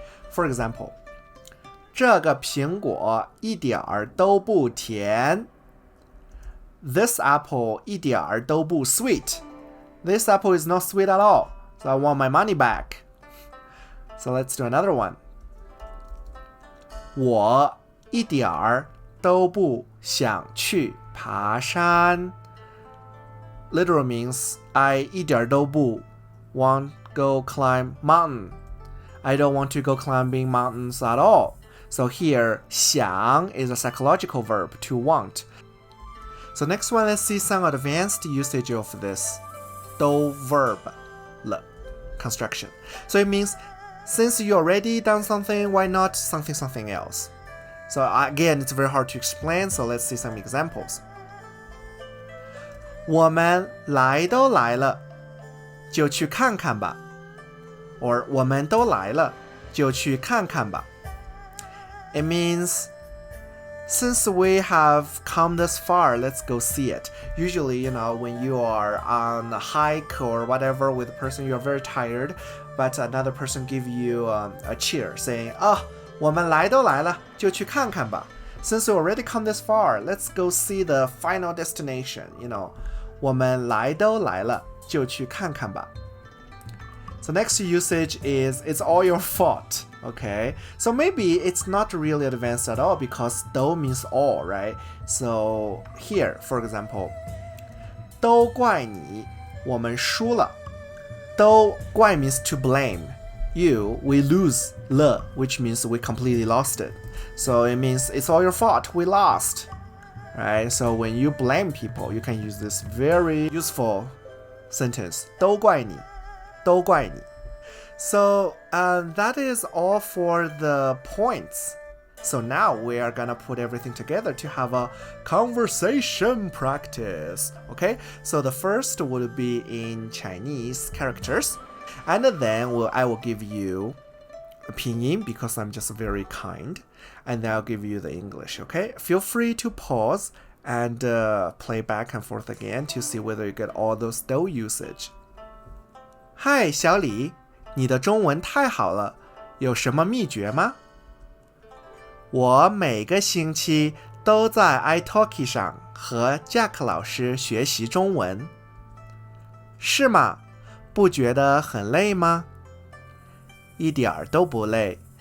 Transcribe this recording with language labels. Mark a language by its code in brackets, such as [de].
[en] For example, [zh] 这个苹果一点儿都不甜. [en] This apple [zh] 一点儿都不 [en] sweet. This apple is not sweet at all, so I want my money back. So let's do another one. [zh] 我一点儿都不想去爬山. [en] Literal means I [zh] 一点都不 [en] want go climb mountain. I don't want to go climbing mountains at all. So here, 想 is a psychological verb, to want. So next one, let's see some advanced usage of this 都 verb construction. So it means since you already done something, why not something else? So again, it's very hard to explain, so let's see some examples. [zh] 我们来都来了，就去看看吧。 Or 我们都来了，就去看看吧。 [en] It means since we have come this far, let's go see it. Usually, when you are on a hike or whatever with a person, you're very tired, but another person give you a cheer, saying, [zh] 我们来都来了，就去看看吧。 [en] Since you already come this far, let's go see the final destination. [zh] 我们来都来了，就去看看吧。 [en] So next usage is it's all your fault. Okay, so maybe it's not really advanced at all because 都 means all, right? So here, for example, [zh] 都怪你，我们输了。 [en] 都怪 means to blame. We lose 了, which means we completely lost it. So it means it's all your fault, we lost. Right? So when you blame people, you can use this very useful sentence. [zh] 都怪你，都怪你。 [en] So that is all for the points. So now we are gonna put everything together to have a conversation practice. Okay, so the first would be in Chinese characters, and then I will give you a pinyin because I'm just very kind, and then I'll give you the English. Okay, feel free to pause and play back and forth again to see whether you get all those 都 usage. [zh] Hi, 小李。你的中文太好了，有什么秘诀吗？我每个星期都在 iTalki 上和 Jack 老师学习中文。是吗？不觉得很累吗？一点儿都不累。